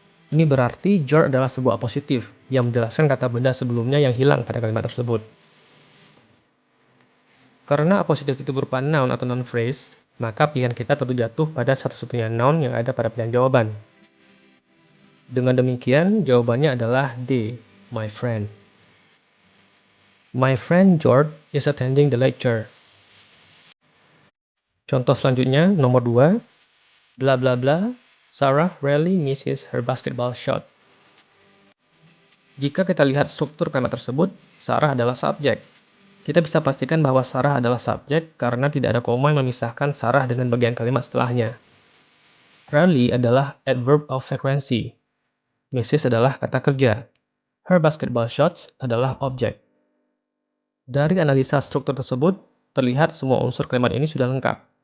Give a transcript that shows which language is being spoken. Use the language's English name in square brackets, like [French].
[Indonesian] Ini berarti George adalah sebuah appositive yang menjelaskan kata benda sebelumnya yang hilang pada kalimat tersebut. Karena appositive itu berupa noun atau noun phrase, maka pilihan kita tentu jatuh pada satu-satunya noun yang ada pada pilihan jawaban. Dengan demikian, jawabannya adalah D, [English] my friend. My friend George is attending the lecture. [Indonesian] Contoh selanjutnya, nomor 2. [English] Bla bla bla, Sarah rarely misses her basketball shot. [Indonesian] Jika kita lihat struktur kalimat tersebut, Sarah adalah subjek. Kita bisa pastikan bahwa Sarah adalah subjek karena tidak ada koma yang memisahkan Sarah dengan bagian kalimat setelahnya. Rarely adalah adverb of frequency. Misses adalah kata kerja. [English] Her basketball shots [Indonesian] adalah objek. Dari analisa struktur tersebut, terlihat semua unsur kalimat ini sudah lengkap.